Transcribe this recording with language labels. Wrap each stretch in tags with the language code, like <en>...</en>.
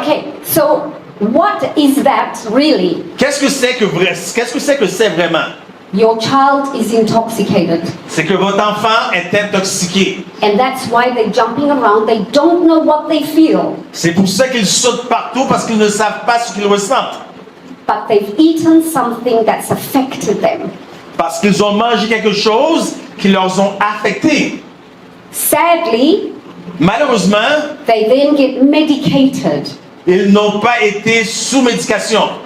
<en>Okay, so what is that really?</en> <fr>Qu'est-ce que c'est que c'est vraiment?</fr> <en>Your child is intoxicated,</en> <fr>C'est que votre enfant est intoxiqué.</fr> <en>and that's why they're jumping around. They don't know what they feel,</en> <fr>C'est pour ça qu'ils sautent partout parce qu'ils ne savent pas ce qu'ils ressentent.</fr> <en>but they've eaten something that's affected them.</en> <fr>Parce qu'ils ont mangé quelque chose qui leur ont affecté.</fr> <en>Sadly,</en> <fr>Malheureusement,</fr> <en>they then get medicated</en> <fr>ils n'ont pas été sous médication</fr>